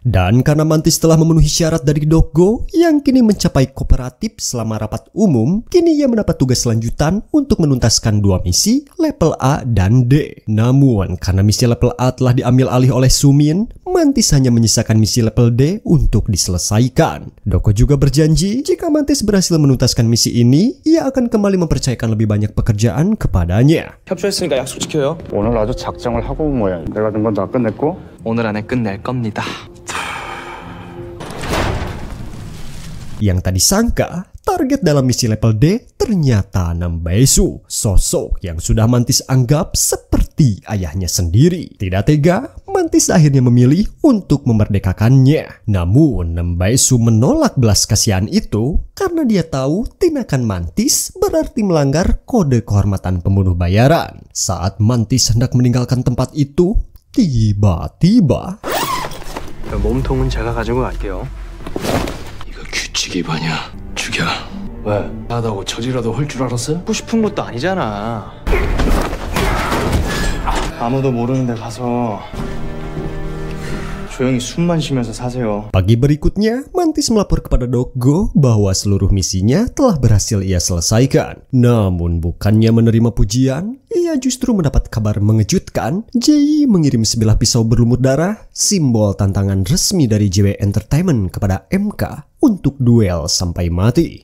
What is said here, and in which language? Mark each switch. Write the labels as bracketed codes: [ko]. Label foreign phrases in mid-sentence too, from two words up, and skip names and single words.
[id] Dan karena Mantis telah memenuhi syarat dari Doggo yang kini mencapai kooperatif selama rapat umum, kini ia mendapat tugas lanjutan untuk menuntaskan dua misi level A dan D. Namun karena misi level A telah diambil alih oleh Sumin, Mantis hanya menyisakan misi level D untuk diselesaikan. Doggo juga berjanji jika Mantis berhasil menuntaskan misi ini, ia akan kembali mempercayakan lebih banyak pekerjaan kepadanya. [ko] 협조했으니까 약속 지켜요. 오늘 아주 작정을 하고 온 모양. 내가 준 건 다 끝냈고. 오늘 안에 끝낼 겁니다. [id] Yang tadi sangka, target dalam misi level D ternyata Nambaesu, sosok yang sudah Mantis anggap seperti ayahnya sendiri. Tidak tega, Mantis akhirnya memilih untuk memerdekakannya. Namun Nambaesu menolak belas kasihan itu karena dia tahu tindakan Mantis berarti melanggar kode kehormatan pembunuh bayaran. Saat Mantis hendak meninggalkan tempat itu, tiba-tiba... [ko] 몸통은 제가 가지고 갈게요. 규칙 위반이야. 죽여. 왜? 하다고 저지라도 할 줄 알았어? 하고 싶은 것도 아니잖아. 아무도 모르는 데 가서 조용히 숨만 쉬면서 사세요. [id] Pagi berikutnya, Mantis melapor kepada Doggo bahwa seluruh misinya telah berhasil ia selesaikan. Namun bukannya menerima pujian, ia justru mendapat kabar mengejutkan. Jae mengirim sebilah pisau berlumut darah, simbol tantangan resmi dari JW Entertainment kepada MK untuk duel sampai mati.